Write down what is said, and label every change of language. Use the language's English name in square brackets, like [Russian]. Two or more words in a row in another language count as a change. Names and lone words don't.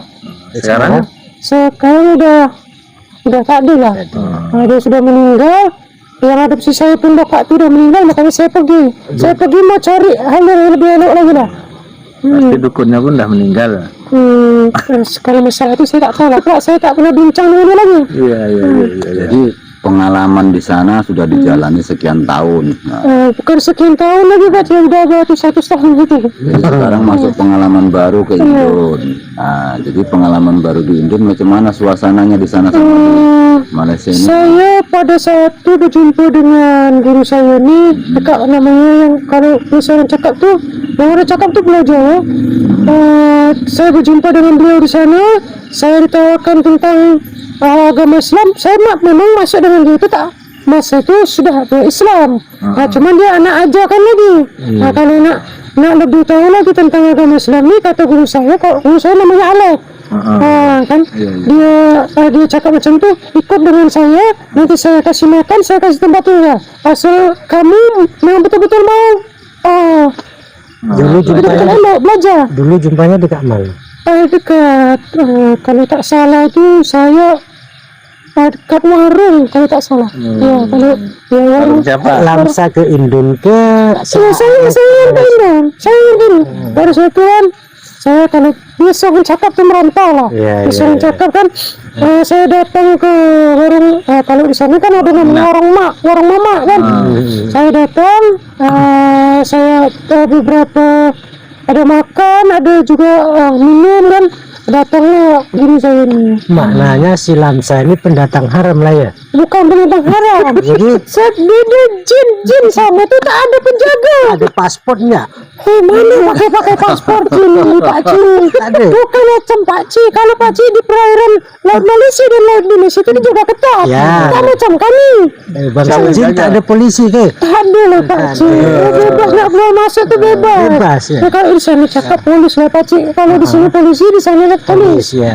[Malay] Sekarang udah tak ada lah. Dia sudah meninggal. Yang adopsi saya pun bapak tu dah meninggal, makanya saya pergi mau cari hal yang lebih elok lagi lah. Pasti dukunnya pun dah meninggal. Kalau masalah itu saya tak tahu lah Pak. Saya tak pernah bincang dengan dia lagi. Iya. Jadi pengalaman di sana sudah dijalani sekian tahun. Bukan sekian tahun lagi Pak, sudah beratus tahun gitu. Jadi sekarang masuk pengalaman baru ke Indon. Nah, jadi pengalaman baru di Indon macam mana suasananya di sana sama di Malaysia ini? Saya pada saat itu berjumpa dengan guru saya ini, dekat namanya yang kalau orang cakap tuh, yang orang cakap tuh belajar ya. Saya berjumpa dengan beliau di sana, saya ditawarkan tentang agama Islam. Saya memang masuk dengan dia itu tak. Masa itu sudah Islam. Cuman dia anak ajarkan lagi. Kalau nak lebih tahu lagi tentang agama Islam ni, kata guru saya namanya Alek. Kan dia cakap macam tu, ikut dengan saya, nanti saya kasih makan, saya kasih tempat tinggal, asal kamu memang betul-betul mau belajar. Dulu jumpanya dekat mana? Dekat kalau tak salah itu saya dekat warung kalau tak salah. Kalau warung Siapa? Lamsa ke Indon ke? saya yang ke Indon. Baru saya tuan, saya kalau biasa orang cakap tu merantau lah. Biasa orang cakap kan, saya datang ke warung, kalau di sana kan ada namanya warung mama kan. Saya datang, saya beberapa ada makan, ada juga minum kan. Datanglah guru saya ini. Maknanya si Lamsa ini pendatang haram lah ya? Bukan pendatang haram. Jadi beda jin sama itu tak ada penjaga. Ada paspornya? Mana pakai paspor jin ini Pak Cik? Bukan macam Pak Cik. Kalau Pak Cik di perairan laut Malaysia dan laut Indonesia itu juga ketat. Tak macam kami. Bangsa jin tak ada polisi ke? Tak ada lah Pak Cik. Bebas nak keluar masuk tu bebas. Ya. Kalau di sana cakap polis lah Pak Cik. Kalau di sini polisi, di sana polis.